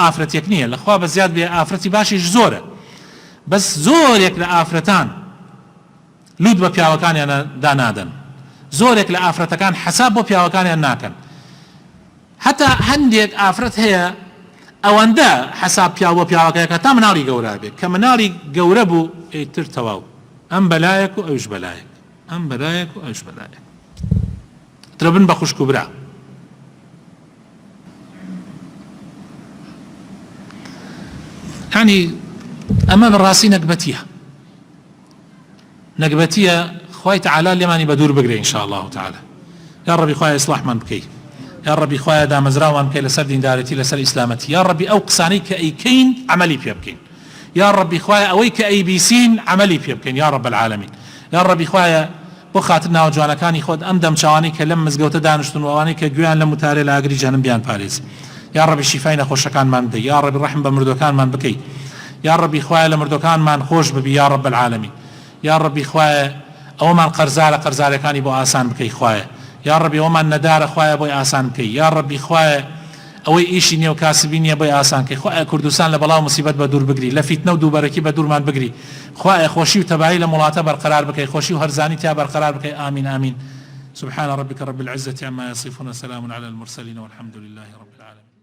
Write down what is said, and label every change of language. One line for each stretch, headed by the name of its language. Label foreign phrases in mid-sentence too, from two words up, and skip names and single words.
Central Kurdish: ئافرەتێک نییە لەخوا بەزیاد بێ ئافرەتی باشیش زۆرە بەس زۆرێک لە ئافرەتان لود بە پیاوەکانیان دانادەن زۆرێک لە ئافرەتەکان حەساب بۆ پیاوەکانیان ناکەن حتا هەندێک ئافرەت هەیە ئەوەندە حەساب پیاوە پیاوەکەیەکە تا مناڵی گەورە بێت کە مناڵی گەورە بوو ئیتر تەواو ئەم بەلایەک و ئەوش بەلایەک ئەم بەلایەک و ئەوش بەلایەک ترەبن بە خوشک و برا يعني ئەمە بەڕاستی نەکبەتیە خوای تەعالا لێمانی بەدوور بگرێ
Arabic: إن شاء الله تعالى يا ربي
Central Kurdish: خوای إصلاحمان بکەی
Arabic: يا ربي
Central Kurdish: خوای دامەزراوان بکەی لەسەر دیندارەتی لەسەر ئیسلامەتی
Arabic: يا ربي
Central Kurdish: ئەو قسانەی کە ئەیکەین عملی پێ بکەین
Arabic: يا ربي
Central Kurdish: خوای ئەوەی کە ئەیبیسین عملی پێ بکەین
Arabic: يا رب العالمين يا ربي
Central Kurdish: خوای بۆ خاتر ناو جوانەکانی خۆت ئەم دەمچوانی کە لەم مزگەوتە دانیشتون و ئەوانەی کە گویان لە متارێ لە ئاگری جەهەنەم بیان پارێزی
Arabic: یا ڕەبی
Central Kurdish: شیفای نەخۆشەکانمان بدەی
Arabic: یا ڕەبی
Central Kurdish: ڕەحم بە مردوەکانمان بکەی
Arabic: یا ڕەبی
Central Kurdish: خوایە لە مردوەکانمان خۆش ببی
Arabic: یا ڕەب العالەمین یا ڕەبی
Central Kurdish: خوایە ئەوەمان قەرزارە قەرزارەکانی بۆ ئاسان بکەی خوایە
Arabic: یا ڕەبی
Central Kurdish: ئەوەمان نەدارە خوایە بۆی ئاسان بکەی
Arabic: یا ڕەبی
Central Kurdish: خوایە ئەوەی ئیشی نییە و کاسبی نییە بۆی ئاسان کەی خوایە کوردستان لە بەڵاو مصیبەت بە دوور بگری لە فیتنە و دووبەرەکی بە دوورمان بگری خوایە خۆشی و تەبایی لە وڵاتە بەرقەرار بکەی خۆشی و هەرزانی تیا بەرقەرار بکەی ئامین ئامین
Arabic: سبحان ربك رب العزة عما يصفون وسلام على المرسلين والحمد لله رب العالمين